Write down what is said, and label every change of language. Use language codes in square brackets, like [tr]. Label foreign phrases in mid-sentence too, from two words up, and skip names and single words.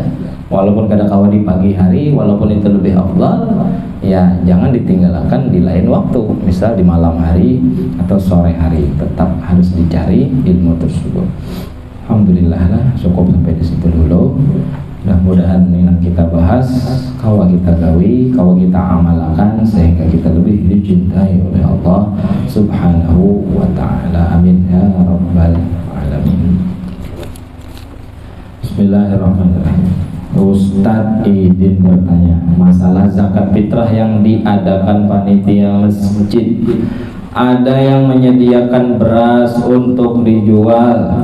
[id] Walaupun [bjn] kada kawa [id] di pagi hari, walaupun itu lebih afdal, ya jangan ditinggalkan di lain waktu, misal di malam hari atau sore hari, tetap harus dicari ilmu tersebut. Alhamdulillah lah, cukup sampai di situ dulu. Mudah-mudahan ini yang kita bahas, [bjn] kawa kita gawi, kawa kita amalkan [id] sehingga kita lebih dicintai oleh [ar] الله سبحانه وتعالى. آمين يا رب العالمين. بسم الله الرحمن الرحيم. [id] Ustadz Idin bertanya, masalah zakat fitrah yang diadakan panitia masjid, ada yang menyediakan beras untuk dijual.